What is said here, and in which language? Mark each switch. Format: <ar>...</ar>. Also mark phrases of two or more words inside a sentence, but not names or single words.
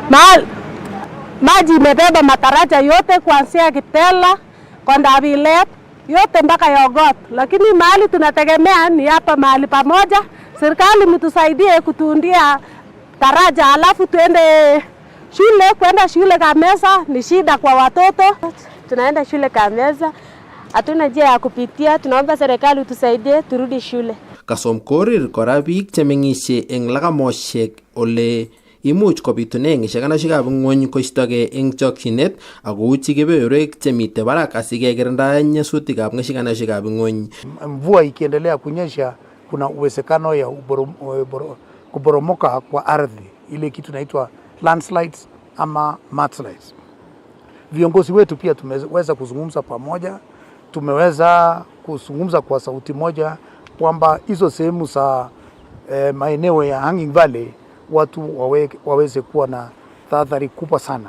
<sw>Maji imebeba mataraja yote kuanzia Kitela, Kondabilet, yote mpaka Yogot, lakini mahali tunategemea ni hapa mahali pamoja. Serikali mtusaidie kutuundia taraja, alafu tuende shule. Kwenda shule Kamesa ni shida kwa watoto. Tunaenda shule Kamesa, hatuna njia ya kupitia. Tunaomba serikali utusaidie turudi shule.</sw> <kln>Kasom korir kora biik chemeng'ishe eng lagamoshek ole imuch kobitune ng'ishekanoshiekab ng'wony koistogei eng chokchinet akouchi kebeberwek chemite barak asikekirinda nyasutikab ng'ishekanoshiekab ng'wony.</kln> <sw>Mvua ikiendelea kunyesha, kuna uwezekano ya kuporomoka kwa ardhi, ile kitu inaitwa landslides ama mudslides. Viongozi wetu pia tumeweza kuzungumza pamoja, tumeweza kuzungumza kwa sauti moja kwamba hizo sehemu za maeneo ya Hanging Valley watu waweze kuwa na tahadhari kubwa sana.</sw>